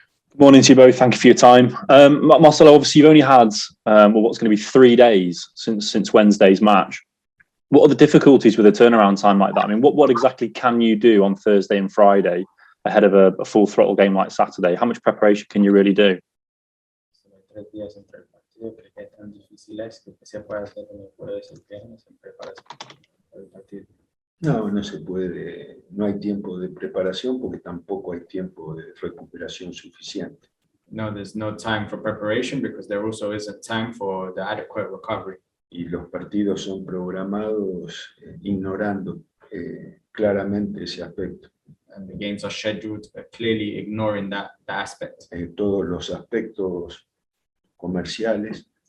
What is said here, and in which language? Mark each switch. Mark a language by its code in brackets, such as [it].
[en] Good morning to you both. Thank you for your time. Marcelo, obviously you've only had what's going to be 3 days since Wednesday's match. What are the difficulties with a turnaround time like that? I mean, what exactly can you do on Thursday and Friday ahead of a full throttle game like Saturday? How much preparation can you really do? [es] 3 días entre el partido, que es tan difícil es que se puede hacer en el jueves, el viernes, en preparación para el partido. No se puede, no hay tiempo de preparación porque tampoco hay tiempo de recuperación suficiente. [en] No, there's no time for preparation because there also isn't time for the adequate recovery. [es] Y los partidos son programados ignorando claramente ese aspecto. [en] And the games are scheduled clearly ignoring that aspect. [es] Todos los aspectos comerciales